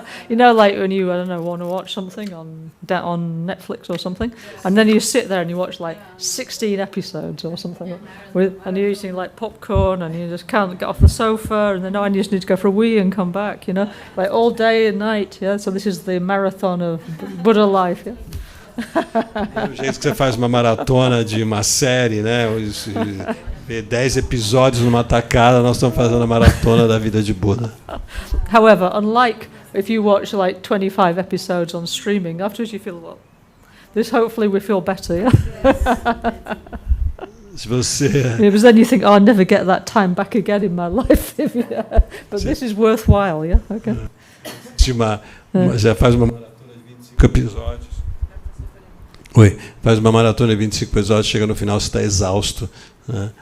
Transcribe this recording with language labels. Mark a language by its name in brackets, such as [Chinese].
[English] You know, like when you, I don't know, want to watch something on Netflix or something, and then you sit there and you watch like 16 episodes or something, and you're eating like popcorn, and you just can't get off the sofa, and then you just need to go for a wee and come back, you know, like all day and night, yeah. So this is the marathon of Buddha life, yeah. [Portuguese] Do jeito que você faz uma maratona de uma série, né? Ver 10 episódios numa tacada, nós estamos fazendo a maratona da vida de Buda. [English] However, unlike if you watch like 25 episodes on streaming, afterwards you feel, well, this hopefully we feel better, yeah? [Portuguese] Se você... [English] Because then you think, oh, I'll never get that time back again in my life. But this is worthwhile, yeah? Okay. [Portuguese] Já faz uma maratona de 25 episódios. Oi, faz uma maratona de 25 episódios, chega no final, você está exausto, né?